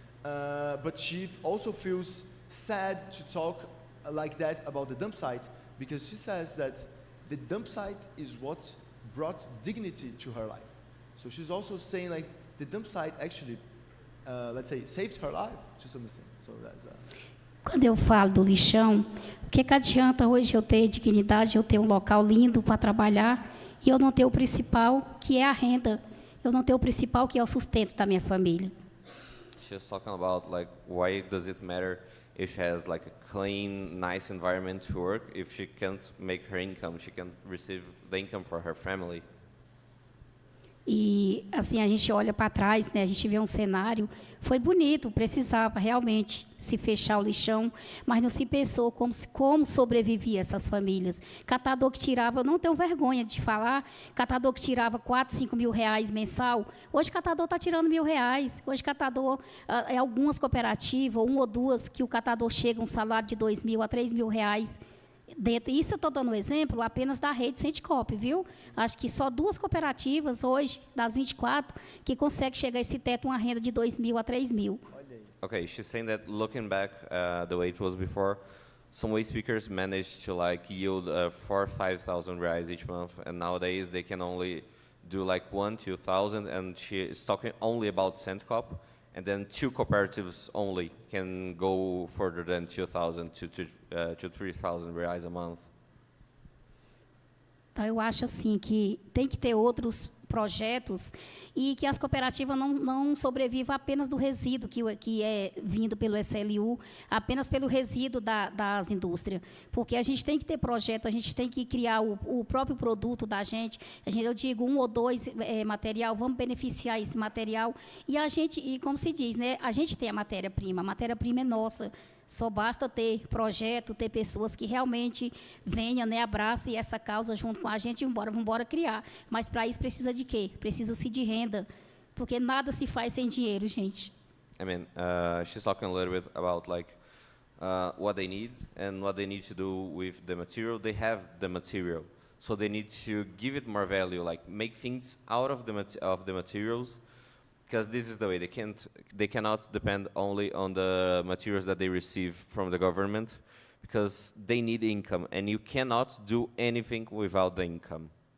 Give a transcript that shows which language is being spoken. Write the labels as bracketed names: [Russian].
[English] But she also feels sad to talk like that about the dump site because she says that the dump site is what brought dignity to her life. So she's also saying like the dump site actually, let's say, saved her life to some extent. So that's. [Portuguese] Quando eu falo do lixão, o que adianta hoje eu ter dignidade, eu ter um local lindo para trabalhar e eu não ter o principal, que é a renda. Eu não ter o principal, que é o sustento da minha família. [English] She's talking about like why does it matter if she has like a clean, nice environment to work if she can't make her income, she can't receive the income for her family. [Portuguese] E assim a gente olha para trás, né? A gente vê um cenário, foi bonito, precisava realmente se fechar o lixão, mas não se pensou como sobrevivia essas famílias. Catador que tirava, eu não tenho vergonha de falar, catador que tirava 4, 5 mil reais mensal, hoje catador está tirando R$1.000, hoje catador, algumas cooperativas, uma ou duas, que o catador chega um salário de 2.000 a 3.000 reais. Isso eu estou dando um exemplo apenas da rede Sendicop, viu? Acho que só 2 cooperativas hoje, das 24, que conseguem chegar a esse teto, uma renda de 2.000 a 3.000. [English] Okay, she's saying that looking back the way it was before, some waste speakers managed to like yield 4,000 or 5,000 reais each month, and nowadays they can only do like 1,000 to 2,000, and she is talking only about Sendicop. And then 2 cooperatives only can go further than 2,000 to 3,000 reais a month. [Portuguese] Então, eu acho assim que tem que ter outros projetos e que as cooperativas não sobrevivam apenas do resíduo que é vindo pelo SLU, apenas pelo resíduo das indústrias. Porque a gente tem que ter projeto, a gente tem que criar o próprio produto da gente. Eu digo, 1 ou 2 material, vamos beneficiar esse material. E como se diz, né, a gente tem a matéria-prima é nossa. Só basta ter projeto, ter pessoas que realmente venham, né, abracem essa causa junto com a gente e vamos embora criar. Mas para isso precisa de quê? Precisa-se de renda, porque nada se faz sem dinheiro, gente. [English] I mean, she's talking a little bit about like what they need and what they need to do with the material. They have the material, so they need to give it more value, like make things out of the materials. Because this is the way they cannot depend only on the materials that they receive from the government, because they need income, and you cannot do anything without the income.